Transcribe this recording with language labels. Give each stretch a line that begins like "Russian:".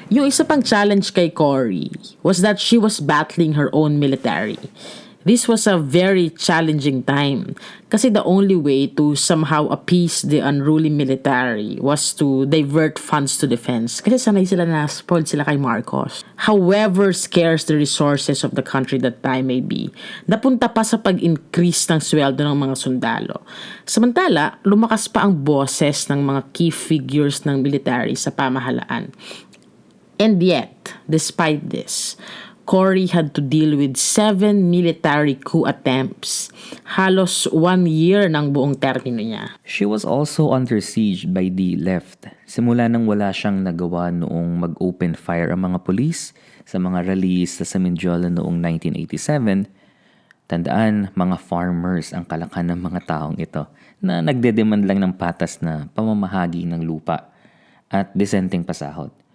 Filipino: Yung isa pang
English: challenge kay Cory was that she was battling her own military. This was a very challenging time kasi the only way to somehow appease the unruly military was to divert funds to defense
Filipino: kasi sanay sila na spoiled sila kay Marcos.
English: However scarce the resources of the country that time may be,
Filipino: napunta pa sa pag-increase ng sweldo ng mga sundalo. Samantala, lumakas pa ang boses ng mga
English: key figures
Filipino: ng military sa pamahalaan.
English: And yet, despite this, Cory had to deal with 7 military coup attempts.
Filipino: Halos 1 year ng buong termino niya.
English: She was also under siege by the left.
Filipino: Simula nang wala siyang nagawa noong mag-open fire ang mga pulis sa mga rallies sa Mindiola noong 1987, tandaan, mga farmers ang kalakan ng mga taong ito na nagdedemand lang ng patas na pamamahagi ng lupa at disenteng pasahod.